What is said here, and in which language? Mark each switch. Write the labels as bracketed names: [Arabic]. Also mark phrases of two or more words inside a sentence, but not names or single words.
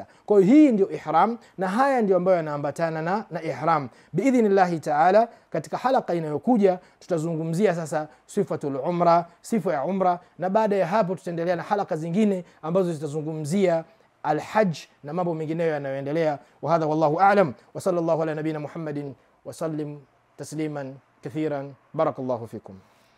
[Swahili] Kwa hiyo hii ndio ihram, na haya ndio ambayo yanaambatana na ihram. [Arabic] بإذن الله تعالى, [Swahili] katika halaka inayokuja tutazungumzia sasa [Arabic] صفة العمرة, [Swahili] sifa ya umra, na baada ya hapo tutaendelea na halaka zingine ambazo zitazungumzia al-hajj na mambo mengineyo yanayoendelea. [Arabic] وهذا والله أعلم، وصلى الله على نبينا محمد وسلم تسليما كثيرا. بارك الله فيكم.